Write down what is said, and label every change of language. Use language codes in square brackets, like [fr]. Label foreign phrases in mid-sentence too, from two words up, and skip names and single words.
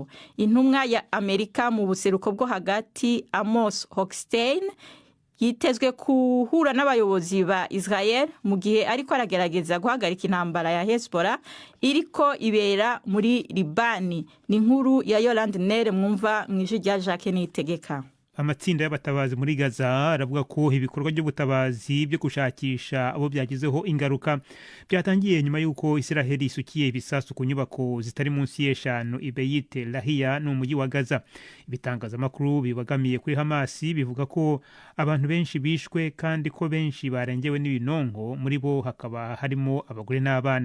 [rw] Intumwa ya Amerika mu buseruko bwo hagati Amos Hochstein yitezwe kuhura n'abayobozi ba Israel mu gihe ariko aragerageza guhagarika intambara ya Hezbollah iriko ibera muri Libani. Ni inkuru ya Yolande Nere mwumva mw'ijwi rya Jacques Niyitegeka. Amatsinda y'abatabazi muri Gaza aravuga ko ibikorwa by'ubutabazi byo gushakisha abo byagizeho ingaruka byatangiye nyuma y'uko Israel isukiye ibisasu ku nyubako zitari munsi y'eshanu i Beit Lahia no mu mujyi wa Gaza. Ibitangazamakuru bibagamiye kuri Hamas bivuga ko abantu benshi bishwe kandi ko benshi barengewe n'ibinonko, muri bo hakaba harimo abagore n'abana.